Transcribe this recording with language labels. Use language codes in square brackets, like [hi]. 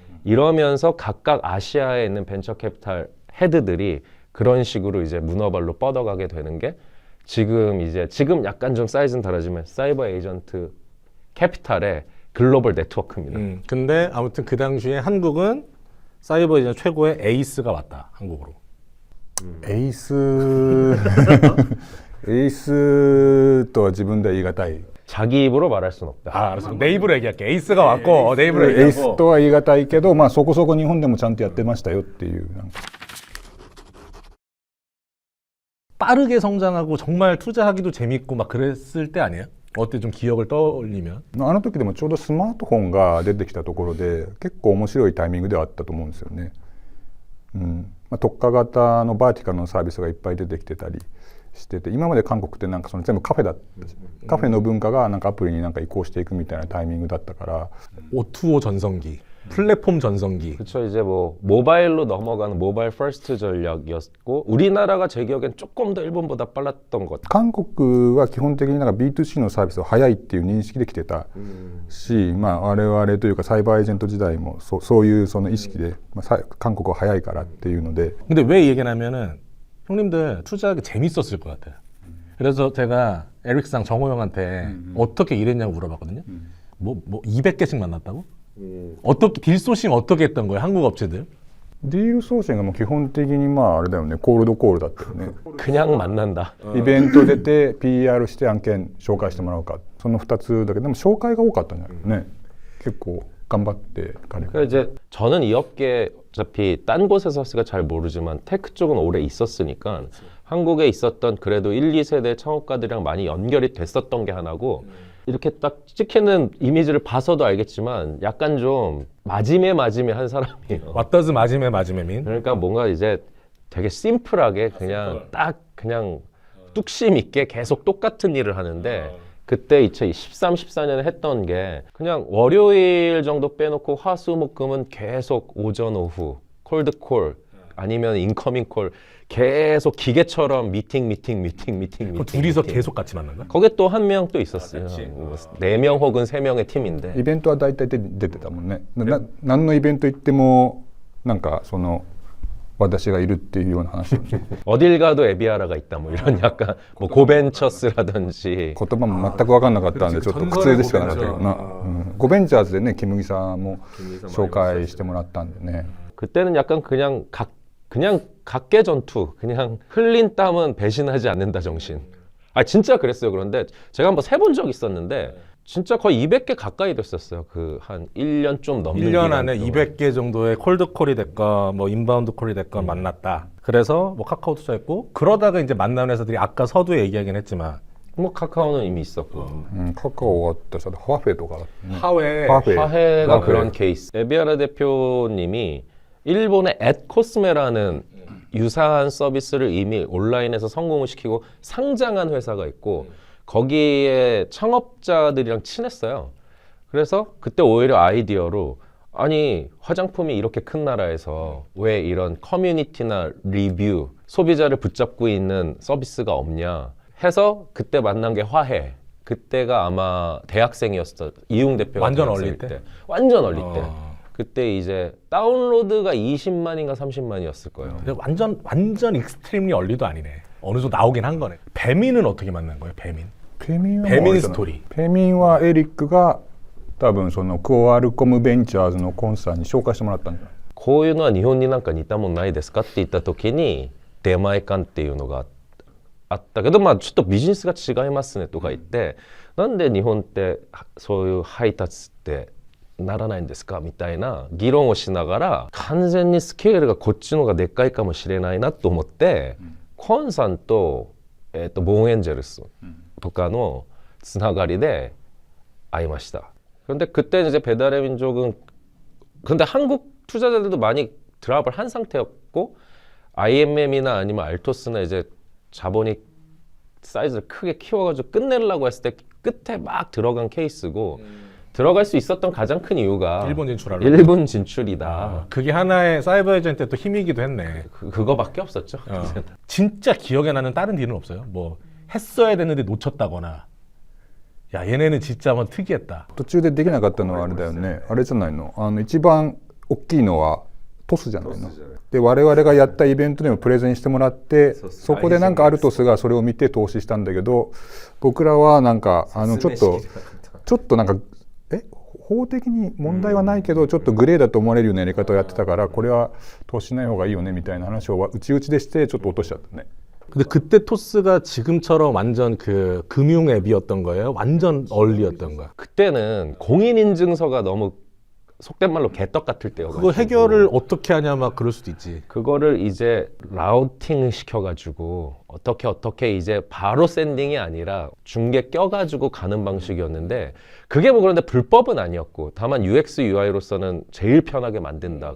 [ko] 이러면서 각각 아시아에 있는 벤처 캐피탈 헤드들이 그런 식으로 이제 문어발로 뻗어가게 되는 게 지금 약간 좀 사이즈는 다르지만 사이버 에이전트 캐피탈의 글로벌 네트워크입니다. 근데 아무튼 그 당시에 한국은 사이버 에이전트 최고의 에이스가 왔다, 한국으로. [ja] エースとは自分では言い難い。 [ko] 자기 입으로 말할 순 없다. 아, 알았어. 내 입으로 얘기할게. 에이스가 왔고, 내 입으로 [ja] エー [ko] 얘기하고. [ja] スとは言い難いけど、まあそこそこ日本でもちゃんとやってましたよっていう。なんか [ko] 빠르게 성장하고 정말 투자하기도 재밌고 막 그랬을 때 아니에요? 어때 좀 기억을 떠올리면? [ja] あの時でもちょうどスマートフォンが出てきたところで結構面白いタイミングではあったと思うんですよね。まあ、特化型のバーティカルのサービスがいっぱい出てきてたりしてて、今まで韓国ってなんかその全部カフェだったし、カフェの文化がなんかアプリになんか移行していくみたいなタイミングだったから、 [ko] O2O 전성기, 플랫폼 전성기. 그렇죠. 이제 뭐 모바일로 넘어가는 모바일 퍼스트 전략이었고, 우리나라가 제 기억엔 조금 더 일본보다 빨랐던 것. [ja] 韓国は基本的になんか B2C のサービスは早いっていう認識できてたし、まあ我々というかサイバーエージェント時代もそういうその意識で、まあ、韓国は早いからっていうので。 [ko] 근데 왜 이 얘기를 하면은 형님들 투자하기 재밌었을 것 같아요. 그래서 제가 에릭상 정호 형한테 어떻게 일했냐고 물어봤거든요. 뭐 200개씩 만났다고? 어떻게 딜 소싱 어떻게 했던 거예요? 한국 업체들? [ja] ディール送信がもう基本的にまああれだよね、コールドコールだったよね。 [ko] 그냥 만난다. [ja] イベント出て PR して案件紹介してもらうか、その2つだけど、でも紹介が多かったんじゃないね。結構頑張って彼が。 [ko] 그 이제 저는 이 업계 어차피 딴 곳에서 했으니까 잘 모르지만 테크 쪽은 오래 있었으니까 한국에 있었던 그래도 1, 2세대 창업가들이랑 많이 연결이 됐었던 게 하나고 이렇게 딱 찍히는 이미지를 봐서도 알겠지만 약간 좀 마지메 한 사람이에요. [en] 왓더즈 마지메 마지메민? [ko] 그러니까 뭔가 이제 되게 심플하게 그냥 딱 그냥 뚝심 있게 계속 똑같은 일을 하는데 그때 2013, 14년에 했던 게 그냥 월요일 정도 빼놓고 화수목금은 계속 오전 오후 콜드콜 아니면 인커밍 콜 계속 기계처럼 미팅. 그럼 둘이서 계속 같이 만난다? 거기에 또 한 명 또 있었어요. 4명 혹은 3명의 팀인데 [ja] イベントは大体出てたもんね。何のイベント行ってもなんかその私がいるっていうような話。 [ko] 어딜 가도 에비아라가 있다 뭐 이런 약간 뭐 고벤처스라든지 [ja] 言葉も全く分かんなかったんでちょっと苦痛でしかなかったけどな、ゴベンチャーズでねキムギさんも紹介してもらったんでね。 [ko] 그때는 약간 그냥 각계 전투, 그냥 흘린 땀은 배신하지 않는다 정신. 아 진짜 그랬어요. 그런데 제가 한번 세본 적 있었는데 진짜 거의 200개 가까이 됐었어요. 그 한 1년 좀 넘는 1년 기간 안에 동안. 200개 정도의 콜드콜이 됐건 뭐 인바운드 콜이 됐건 만났다. 그래서 뭐 카카오 투자했고 그러다가 이제 만나는 회사들이 아까 서두에 얘기하긴 했지만 뭐 카카오는 이미 있었고 [ja] カカオ終わったさ、ハフェとか、ね、 [ko] 하웨 [ja] ハフェ [ko] 화해가 화해. 그런 케이스. 에비아라 대표님이 일본의 앳코스메라는 유사한 서비스를 이미 온라인에서 성공을 시키고 상장한 회사가 있고 거기에 창업자들이랑 친했어요. 그래서 그때 오히려 아이디어로 아니 화장품이 이렇게 큰 나라에서 왜 이런 커뮤니티나 리뷰 소비자를 붙잡고 있는 서비스가 없냐 해서 그때 만난 게 화해. 그때가 아마 대학생이었어. 이용 대표가 완전 대학생일 얼리 때? 완전 얼리 때. 그때 이제 다운로드가 20만인가 30만이었을 거예요. 근데 완전 익스트림리 얼리도 아니네. 어느 정도 나오긴 한 거네. 배민은 어떻게 만난 거예요? 배민? [ja] ペミンはもうペミンあれじゃないストーリーペミンはエリックが多分そのクオアルコムベンチャーズのコンサーに紹介してもらったんじゃない。こういうのは日本になんか似たもんないですかって言った時に出前館っていうのがあったけどまあちょっとビジネスが違いますねとか言ってなんで日本ってそういう配達ってならないんですかみたいな議論をしながら完全にスケールがこっちの方がでっかいかもしれないなと思ってコンさんと、ボーンエンジェルスとかのつながりで会いました. [ko] 그런데 그때 이제 배달의 민족은 근데 한국 투자자들도 많이 드랍을 한 상태였고 IMM이나 아니면 알토스나 이제 자본이 사이즈를 크게 키워가지고 끝내려고 했을 때 끝에 막 들어간 케이스고 들어갈 수 있었던 가장 큰 이유가 일본 진출하려고. 일본 진출이다. 그게 하나의 사이버 에이전트 또 힘이기도 했네. 그거밖에 없었죠. 진짜 기억에 나는 다른 딜은 없어요? 뭐 했어야 되는데 놓쳤다거나 야 얘네는 진짜 한번 특이했다. [ja] 途中でできなかったのはあれだよね。あれじゃないの。一番大きいのはトスじゃないの。で我々がやったイベントでもプレゼンしてもらって、そこでなんかアルトスがそれを見て投資したんだけど、僕らはなんかちょっとなんか法的に問題はないけどちょっとグレーだと思われるようなやり方をやってたからこれは投資しない方がいいよねみたいな話を内々でしてちょっと落としちゃったね。 [ko] 근데 그때 토스가 지금처럼 완전 그 금융 앱이었던 거예요? 완전 얼리였던 거야? 그때는 공인인증서가 너무 속된 말로 개떡 같을 때여가지고 그거 해결을 어떻게 하냐 막 그럴 수도 있지. 그거를 이제 라우팅을 시켜가지고 어떻게 이제 바로 샌딩이 아니라 중계 껴가지고 가는 방식이었는데 그게 뭐 그런데 불법은 아니었고 다만 UX UI로서는 제일 편하게 만든다.